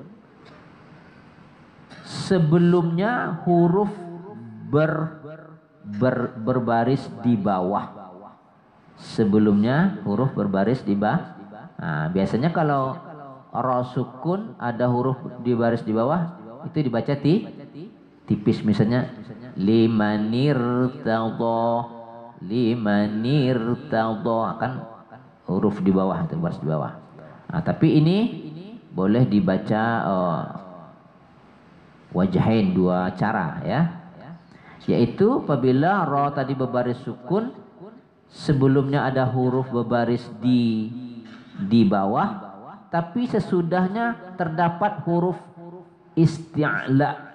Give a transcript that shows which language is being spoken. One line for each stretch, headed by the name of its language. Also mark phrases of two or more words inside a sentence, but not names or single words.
Indonesian: Sebelumnya huruf berbaris di bawah. Sebelumnya huruf berbaris di bawah. Nah, biasanya kalau ra sukun ada huruf di baris di bawah, itu dibaca tipis, misalnya
Arabic: لمن ارتضى, لمن ارتضى,
Indonesian: akan huruf di bawah, itu baris di bawah. Nah, tapi ini boleh dibaca wajhain, dua cara, ya, yaitu apabila ra tadi berbaris sukun, sebelumnya ada huruf berbaris di bawah, tapi sesudahnya terdapat huruf isti'la.